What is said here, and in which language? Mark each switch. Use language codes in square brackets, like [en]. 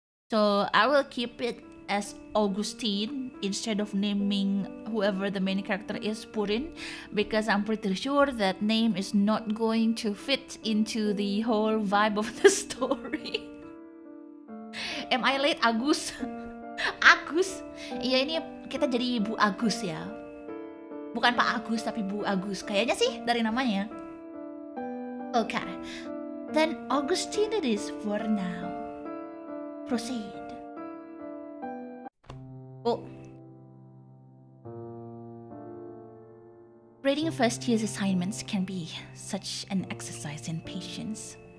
[en] So I will keep it as Augustine instead of naming whoever the main character is Purin, because I'm pretty sure that name is not going to fit into the whole vibe of the story. Am I late, Agus? Agus? [id] Iya, ini kita jadi Bu Agus ya. Bukan Pak Agus tapi Bu Agus. Kayaknya sih dari namanya. [en] Okay. Then Augustine it is for now. Proceed. Oh. Grading first year's assignments can be such an exercise in patience.